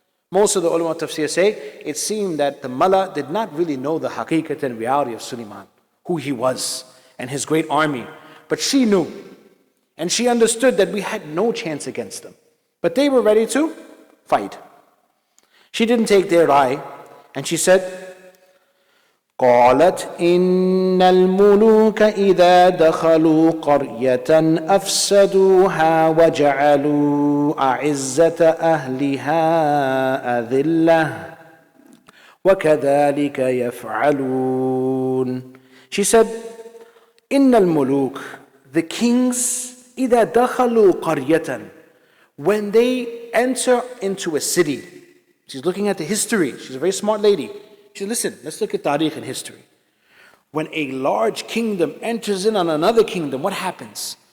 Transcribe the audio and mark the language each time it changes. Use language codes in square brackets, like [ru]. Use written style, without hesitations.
[en] Most of the ulama of Tafseer say, it seemed that the Mullah did not really know the haqiqat and reality of Suleiman, who he was, and his great army. But she knew, and she understood that we had no chance against them. But they were ready to fight. She didn't take their lie, and she said, [ar] قالت إن الملوك إذا دخلوا قرية أفسدوها وجعلوا أعزة أهلها أذلة وكذلك يفعلون. [en] She said, [ar] إن الملوك, [en] the kings, [ar] إذا دخلوا قرية, [en] when they enter into a city. She's looking at the history. She's a very smart lady. She said, listen, let's look at tariq and history. When a large kingdom enters in on another kingdom, what happens?